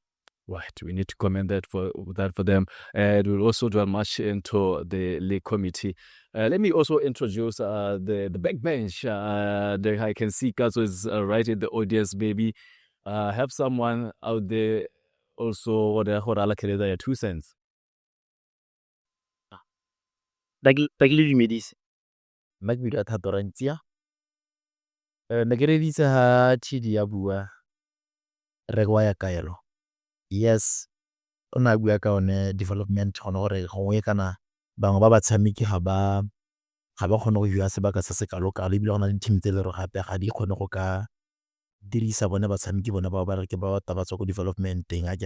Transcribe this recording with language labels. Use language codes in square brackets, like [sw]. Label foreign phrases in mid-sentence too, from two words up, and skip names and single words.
[en] Right, we need to commend that for them, and we'll also dwell much into the league committee. Let me also introduce the backbench. There I can see Katso is right in the audience. Maybe have someone out there also what their 2 cents. [tn] Tagile dumedise. Nna ke bula Thatorantia. Ne ke reditse ha Chidi ya bua re kwa ya Kaelo. Yes, o na bua ka one development gone gore gongwe kana bangwe ba batshameki ga ga ba kgone go fiwa sebaka se se kalo-kalo ebile go na le team tse le gore gape ga di kgone go ka dirisa bone batshameki bone bao ba re ke ba tswa ko development-eng a kere.